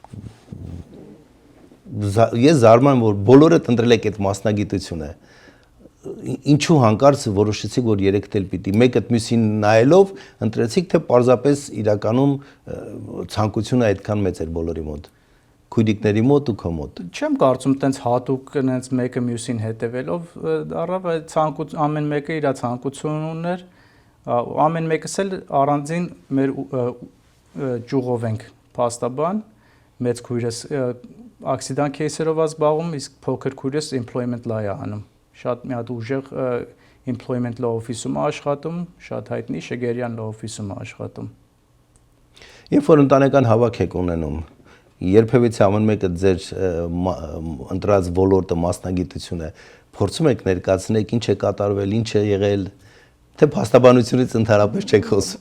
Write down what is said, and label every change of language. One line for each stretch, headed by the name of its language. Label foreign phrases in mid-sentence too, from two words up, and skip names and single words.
Armenian: Ես զարմանում որ բոլորը ընտրել եք այդ մասնագիտությունը։ Ինչու հանկարծ որոշեցիք որ 3 էլ պիտի մեկը մյուսին նայելով ընտրեցիք թե պարզապես իրականում ցանկությունը այդքան մեծ էր բոլորի մոտ։ Քույրիկների մոտ ու քո մոտ։ Չեմ կարծում տենց հատուկ նենց մեկը մյուսին հետևելով առավ ամեն մեկը իր ցանկությունն ուներ, ամեն մեկս էլ առանձին մեր ճյուղով ենք փաստաբան, մեծ քույրս
English: accident case-երով
Armenian: զբաղվում, իսկ փոքր քույրս
English: employment law
Armenian: է անում։ Շատ մի հատ ուժեղ
English: employment law office-ում
Armenian: աշխատում, շատ հայտնի Շեգերյան
English: law office-ում
Armenian: աշխատում։ Երբ որ ընտանեկան հավաք եք ունենում, երբևիցե ամեն մեկը ձեր ընտրած ոլորտը մասնագիտությունը փորձում եք ներկայացնել ինչ է կատարվել, ինչ է եղել, թե փաստաբանությունից ընդհանրապես չեք խոսում։